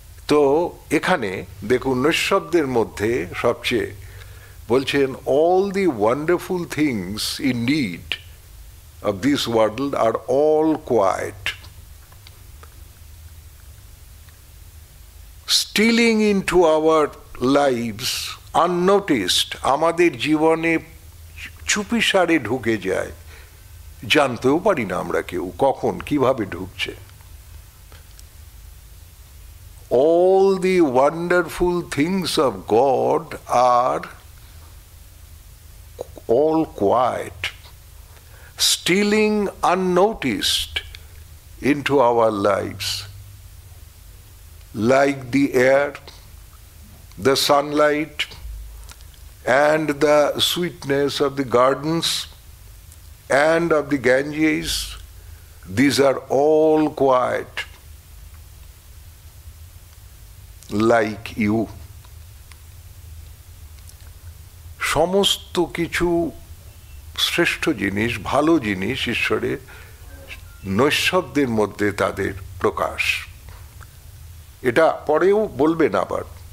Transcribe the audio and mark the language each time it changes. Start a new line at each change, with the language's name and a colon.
Bangla: তো এখানে দেখুন নৈঃশব্দের মধ্যে সবচেয়ে বলছেন
English: all the wonderful things indeed of this world are all quiet, stealing into our lives unnoticed,
Bangla: আমাদের জীবনে চুপিসারে ঢুকে যায়, জানতেও পারি না আমরা কেউ কখন কিভাবে ঢুকছে।
English: all the wonderful things of God are all quiet, stealing unnoticed into our lives, like the air, the sunlight, and the sweetness of the gardens and of the Ganges. These are all quiet, like you.
Bangla: সমস্ত কিছু শ্রেষ্ঠ জিনিস, ভালো জিনিস ঈশ্বরের নৈঃশব্দের মধ্যে তাদের প্রকাশ। এটা পরেও বলবেন আবার।